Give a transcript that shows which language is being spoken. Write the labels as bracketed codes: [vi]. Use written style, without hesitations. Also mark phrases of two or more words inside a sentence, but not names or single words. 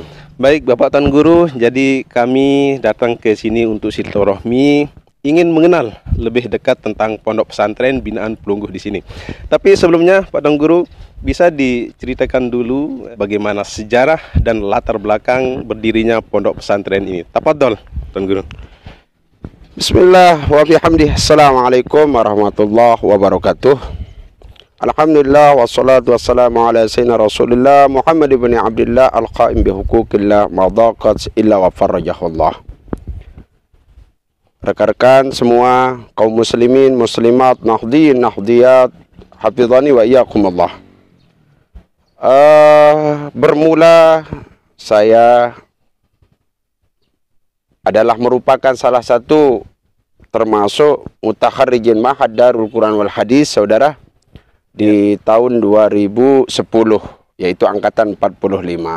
[id] Baik Bapak Tuan Guru, jadi kami datang ke sini untuk silaturahmi, ingin mengenal lebih dekat tentang pondok pesantren binaan Pelungguh di sini. Tapi sebelumnya Pak Tuan Guru, bisa diceritakan dulu bagaimana sejarah dan latar belakang berdirinya pondok pesantren ini. Tafadhol Tuan Guru. [ar] بسم الله وبحمده. السلام عليكم ورحمة الله وبركاته. الحمد لله والصلاة والسلام على سيدنا رسول الله محمد بن عبد الله القائم بحقوق الله ما دقت إلا وفرجها الله. [id] Rekan-rekan semua kaum muslimin, muslimat, [ar] ناهضين ناهضات حفظنا وإياكم الله. [id] Bermula saya adalah merupakan salah satu termasuk mutakharrijin Ma'had Darul Quran wal Hadis, saudara, di tahun 2010, yaitu angkatan 45.